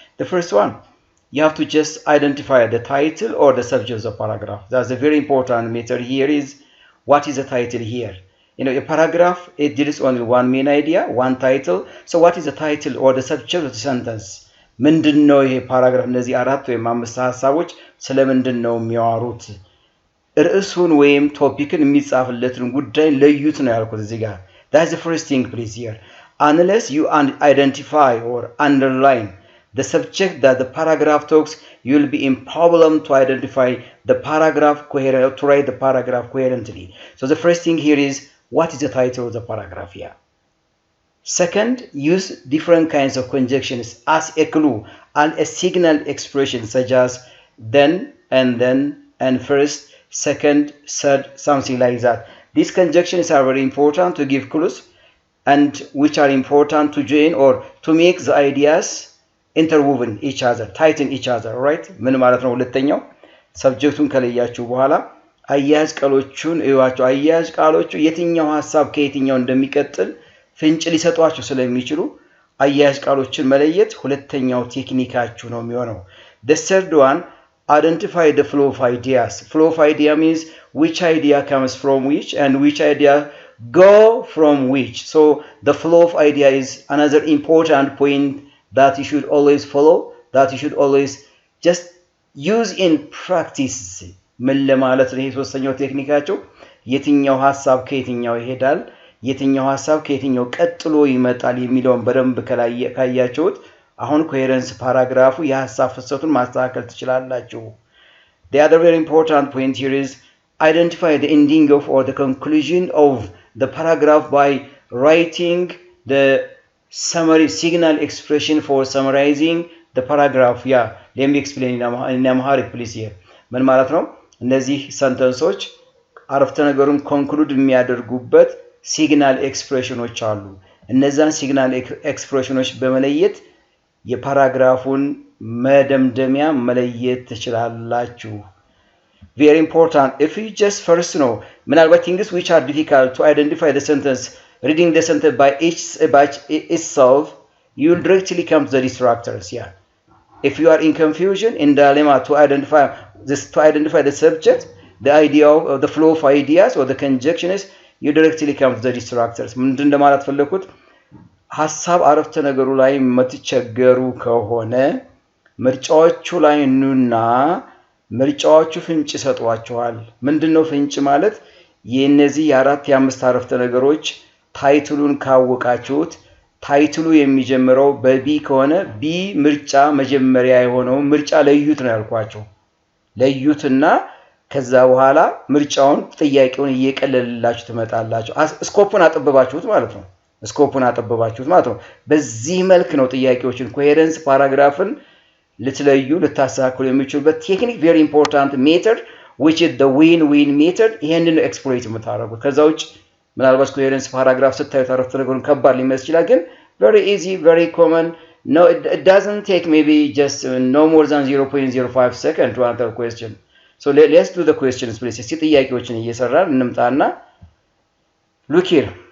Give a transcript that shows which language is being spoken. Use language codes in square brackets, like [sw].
[en] The first one, you have to just identify the title or the subject of the paragraph. That's a very important method here. Is what is the title here? A paragraph, it deals only one main idea, one title. So what is the title or the subject of the sentence? [am] ምንድነው ይሄ ፓራግራፍ? እነዚህ አራት ወይም አምስት ሐሳቦች ስለምንድነው የሚያወሩት? ርዕሱን ወይም ቶፒክን የሚጻፍለትን ጉዳይ ለዩት ነው ያልኩት እዚህ ጋር. [en] That's the first thing, please, here. Unless you identify or underline the subject that the paragraph talks, you will be in problem to identify the paragraph coherent, to write the paragraph coherently. So the first thing here is, what is the title of the paragraph here? Second, use different kinds of conjunctions as a clue and a signal expression, such as then, and first, second, third, something like that. These conjunctions are very important to give clues, and which are important to join or to make the ideas interwoven each other, tighten each other, right? [am] ምን ማለት ነው? ሁለተኛው ሰብጀክቱን ከለያችሁ በኋላ አያያዝ ቃሎቹን እዩዋቸው። አያያዝ ቃሎቹ የትኛው ሐሳብ ከየትኛው እንደሚቀጥል ፍንጭ ሊሰጧችሁ ስለሚችሉ አያያዝ ቃሎችን መለየት ሁለተኛው ቴክኒካችሁ ነው የሚሆነው. [en] The third one, identify the flow of ideas. Flow of idea means which idea comes from which and which idea go from which. So the flow of idea is another important point that you should always follow, that you should always just use in practice. [am] ምን ለማለት ነው? ይሄ ሶስተኛው ቴክኒካቸው የትኛው ሐሳብ ከየትኛው ይሄዳል፣ የትኛው ሐሳብ ከየትኛው ቀጥሎ ይመጣል የሚለውን በደንብ ካያችሁት አሁን ኮሄረንስ ፓራግራፉ የሐሳብ ፍሰቱን ማስተካከል ትችላላችሁ. [en] The other very important point here is identify the ending of or the conclusion of the paragraph by writing the summary signal expression for summarizing the paragraph. Yeah, let me explain in Amharic, please, here. [am] ምን ማለት ነው? እነዚህ ሰንተንሶች አረፍተ ነገሩን ኮንክሉድ የሚያደርጉበት ሲግናል ኤክስፕሬሽኖች አሉ. እነዛን ሲግናል ኤክስፕሬሽኖች በመለየት የፓራግራፉን መደምደሚያ መለየት ትችላላችሁ. [en] Very important. If you just first know, ምናልባት things which are difficult to identify the sentence, reading the sentence by itself you will directly come to the distractors. Yeah, if you are in confusion, in dilemma to identify the subject, the idea of the flow of ideas or the conjunction is you directly come to the distractors. [am] ምንድን እንደማለት ፈለኩት ሐሳብ አረፍተ ነገሩ ላይ የምትቸገሩ ከሆነ ምርጫዎቹ ላይ ኑና ምርጫዎቹ ፍንጭ ይሰጧቸዋል። ምንድነው ፍንጭ ማለት የነዚህ የአራት የአምስት አረፍተ ነገሮች ታይትሉን ካወቃችሁት ታይትሉ የሚጀምረው በቢ ከሆነ ቢ ምርጫ መጀመሪያ የሆነው ምርጫ ለዩት ነው ያልኳችሁ። ለዩትና ከዛ በኋላ ምርጫውን ጥያቄውን እየቀለለላችሁ ትመጣላችሁ። ስኮፑን አጥብባችሁት ማለት ነው። ስኮፑን አጥብባችሁት ማለት ነው። በዚህ መልክ ነው ጥያቄዎችን ኮሄረንስ ፓራግራፍን ልትለዩ ልታስተካክሉ የሚችሉበት ቴክኒክ [en] very important method which is the win-win method [am] ይሄንን ኤክስፕሎይት የምታደርጉት። ከዛ ውጭ ምናልባት ኮሄረንስ ፓራግራፍ ስታዩት አረፍተ ነገሩን ከባድ ሊመስል ይችላል ግን [en] very easy, very common. No, it doesn't take maybe just no more than 0.05 seconds to answer a question. So let's do the questions please. [am] እስቲ ጥያቄዎችን እየሰራን እንምጣና [en] look here.